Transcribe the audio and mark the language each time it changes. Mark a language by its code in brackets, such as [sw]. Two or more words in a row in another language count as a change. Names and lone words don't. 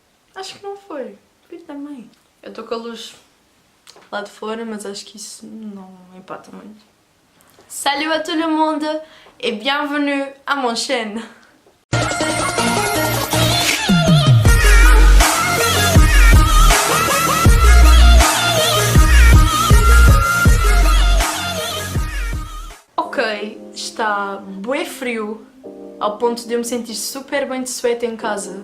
[pt] Acho que não foi. Foi também. Eu estou com a luz lá de fora, mas acho que isso não impacta muito. [fr] Salut à tout le monde et bienvenue à mon chaîne. [pt] Ok, está bué frio, ao ponto de eu me sentir super bem de suéte em casa.